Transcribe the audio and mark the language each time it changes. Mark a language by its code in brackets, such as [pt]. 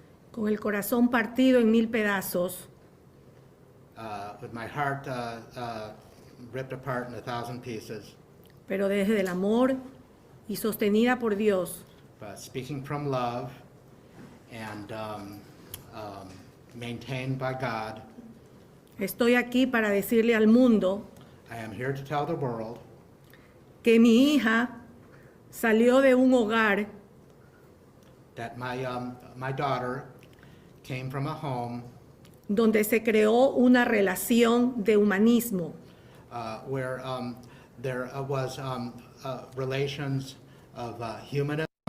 [es] con el corazón partido en 1000 pedazos, [en] With my heart ripped apart in 1,000 pieces, [es] pero desde el amor y sostenida por Dios, [en] but speaking from love and maintained by God, [es] estoy aquí para decirle al mundo [en] I am here to tell the world [es] que mi hija salió de un hogar [en] that my daughter came from a home [es] donde se creó una relación de humanismo, [en] where there was relations of humanism,